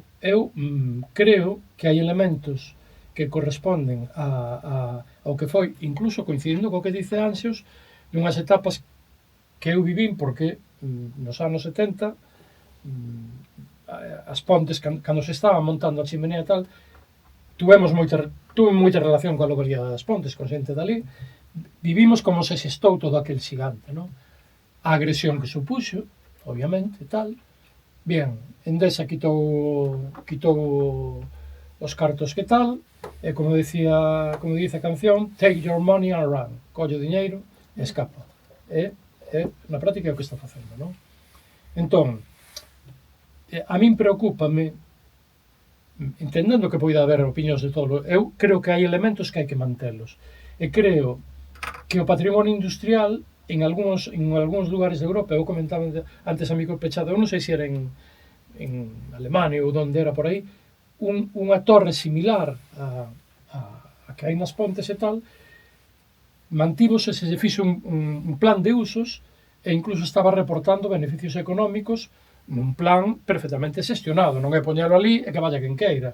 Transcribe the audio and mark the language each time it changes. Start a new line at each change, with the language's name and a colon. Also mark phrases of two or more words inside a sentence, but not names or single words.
Galician: Eu creo que hai elementos que corresponden ao que foi, incluso coincidindo co que dice Anxios, nunhas etapas que eu vivín, porque nos anos 70 As Pontes, cando se estaba montando a chimenea e tal, tuve moita relación coa localidade das Pontes, con xente dali, vivimos como se xestou todo aquel xigante, non? A agresión que supuxo, obviamente, tal. Bien, Endesa quitou os cartos que tal, e como dice a canción,
English: take your money and run,
Galician: colle o diñeiro e escapa. E na práctica é o que está facendo, non? Entón, a min preocúpame, entendendo que poida haber opinións de todo, eu creo que hai elementos que hai que mantelos. E creo que o patrimonio industrial en algúns lugares de Europa, eu comentaba antes a micro pechado, eu non sei se era en Alemania ou onde era por aí, unha torre similar a que hai nas Pontes e tal, mantívose, se fixo un plan de usos e incluso estaba reportando beneficios económicos nun plan perfectamente xestionado, non é poñelo ali e que vaya quen queira.